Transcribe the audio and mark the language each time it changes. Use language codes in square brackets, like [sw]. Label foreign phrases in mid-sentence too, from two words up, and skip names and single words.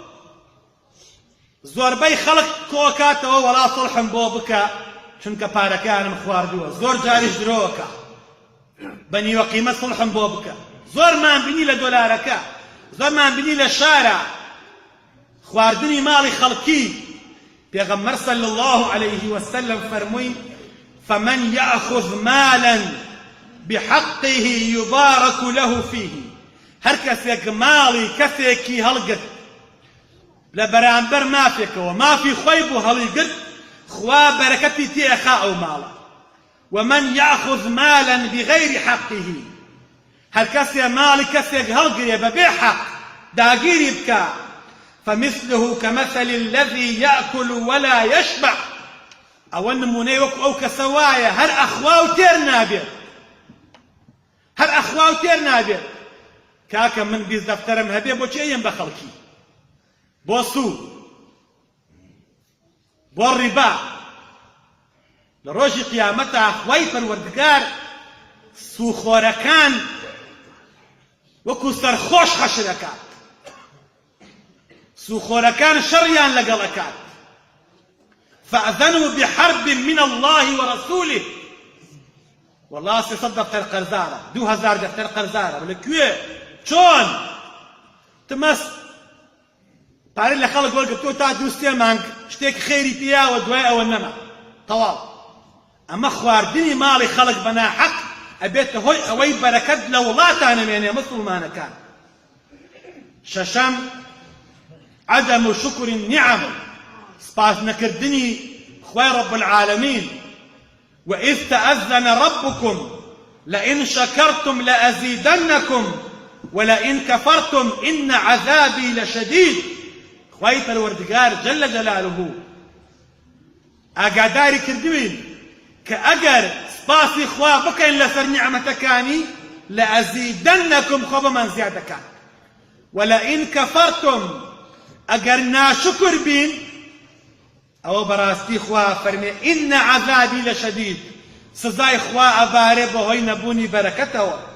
[ckb] زۆربەی خەڵک کۆکاتەوە وەڵا سڵحم بۆ بکە چونکە پارەکانم خواردووە، زۆر جاریش درۆوەکە بە نیوە قیمە سڵحم بۆ بکە. زۆرمان بینی لە دۆلارەکە، زۆرمان بینی لە شارە خواردنی ماڵی خەڵکی. [ar] پێغەمبەر صلی الله عليه وسلم فەرمووی فمن يأخذ مالا بحقه يبارك له فيه، [ckb] هەر کەسێک ماڵی کەسێکی هەڵگرت لە بەرامبەر مافێکەوە، مافی خۆی بوو هەڵیگرت، خوا بەرەکەتی تێخا ئەو ماڵە. [ar] ومن يأخذ مالا بغير حقه، [ckb] هەر کەسێ ماڵی کەسێک هەڵگرێ بەبێ حەق داگیری بکە، [ar] فمثله كمثل الذي يأكل ولا يشبع، [ckb] ئەوە نمونەی وەکو ئەو کەسە وایە هەر ئەخوا و تێر نابێت، هەر ئەخوا و تێر نابێت. کاکە من 20 دەفتەرم هەبێ بۆ چی ئەیەم بە خەڵکی؟ بۆ سوود، بۆ ڕیبا. لە ڕۆژی قیامەتە خوای پەروەردگار سوخۆرەکان وەکو سەرخۆش حەشر دەکات، سوخۆرەکان شەڕیان لەگەڵەکات. [ar] فأذنوا بحرب من الله ورسوله. [ckb] والله 300 دەفتەر قەرزارە، 2000 دەفتەر قەرزارە، لەکوێ چۆن تمەس پارەی لە خەڵک وەرگرتووە تا 2-3 مانگ شتێک خێری پێیاوە، دوای ئەوە نەما تەواو. ئەمە خواردنی ماڵی خەڵک بە ناحەق ئەبێتە هۆی ئەوەی بەرەکەت لە وڵاتانە مێنێ مسڵمانەکان. [ar] شەشەم عدم شكر النعم، [ckb] سپاس نەکردنی خوای [ar] رب العالمين. وإذ تأذن ربكم لئن شكرتم لأزيدنكم ولئن كفرتم إن عذابي لشديد. [ckb] خوای پەروەردگار [ar] جل جلاله [ckb] ئاگاداری کردوین کە ئەگەر سپاسی خوا بکەین لەسەر نیعمەتەکانی لأزيدنكم خۆ بەمان زیاد دەکات، [ar] ولئن كفرتم [ckb] ئەگەر ناشکر بین ئەوە بەڕاستی خوا فەرمێ [ar] ئین عەذابی لەشەدید، [ckb] سزای خوا ئەبارێ بەهۆی نەبوونی بەرەکەتەوە.